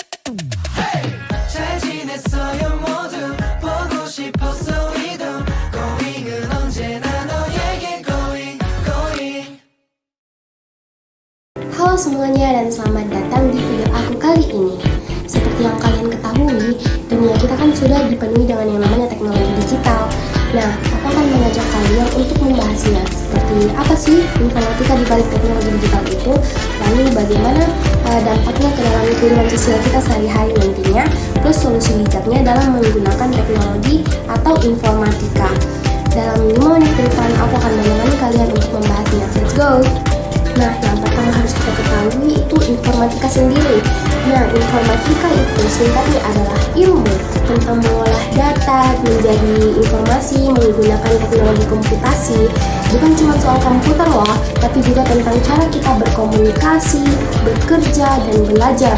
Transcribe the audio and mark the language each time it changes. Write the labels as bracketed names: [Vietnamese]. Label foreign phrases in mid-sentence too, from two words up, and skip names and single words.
[Korean] 잘 지냈어요 모두 보고 싶었어 이동 Going은 언제나 너에게 going. [Indonesian] Halo semuanya dan selamat datang di video aku kali ini. Seperti yang kalian ketahui, dunia kita kan sudah dipenuhi dengan yang namanya teknologi digital. Nah, aku akan mengajak kalian untuk membahasnya. Seperti apa sih informatika di balik teknologi digital itu? Lalu bagaimana dampaknya ke dalam kehidupan sosial kita sehari-hari nantinya, plus solusi bijaknya dalam menggunakan teknologi atau informatika. Dalam 5 menit ke depan, aku akan menemani kalian untuk membahasnya. [English] Let's go! [Indonesian] Nah, yang pertama harus kita ketahui itu informatika sendiri. Nah, informatika itu singkatnya adalah ilmu tentang mengolah data menjadi informasi menggunakan teknologi komputasi. Bukan cuma soal komputer loh, tapi juga tentang cara kita berkomunikasi, bekerja, dan belajar.